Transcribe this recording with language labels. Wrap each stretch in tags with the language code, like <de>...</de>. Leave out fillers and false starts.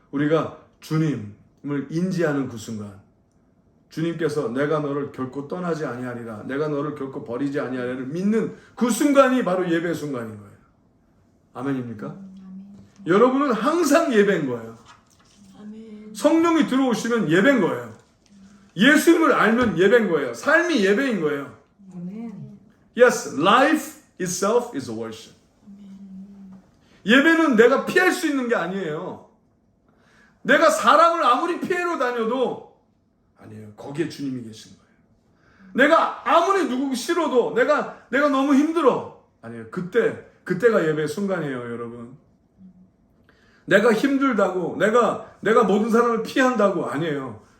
<ko>우리가 주님을 인지하는 그 순간, 주님께서 내가 너를 결코 떠나지 아니하리라, 내가 너를 결코 버리지 아니하리라를 믿는 그 순간이 바로 예배 순간인 거예요. 아멘입니까? 여러분은 항상 예배인 거예요. 성령이 들어오시면 예배인 거예요. 예수님을 알면 예배인 거예요. 삶이 예배인 거예요.</ko> <en>Yes, life itself is a worship.</en> <ko>예배는 내가 피할 수 있는 게 아니에요. 내가 사람을 아무리 피해로 다녀도 아니에요. 거기에 주님이 계신 거예요. 내가 아무리 누구 싫어도 내가 너무 힘들어. 아니에요. 그때가 예배의 순간이에요, 여러분. 내가 힘들다고 내가 모든 사람을 피한다고 아니에요.</ko>